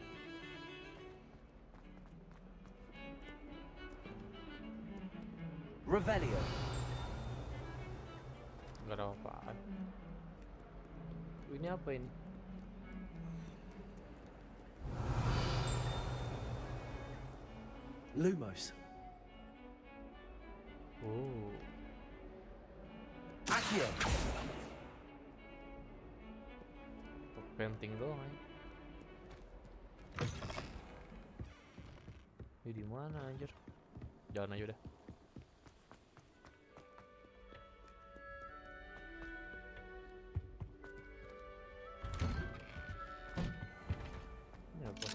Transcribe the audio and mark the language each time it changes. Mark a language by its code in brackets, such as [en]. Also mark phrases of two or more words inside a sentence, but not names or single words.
[id] Revelio. Gak ada apaan. Ini apa ini? Lumos. Oh. Accio. Painting doang aja. Ini di mana anjir? Jalan aja udah. Ini apa?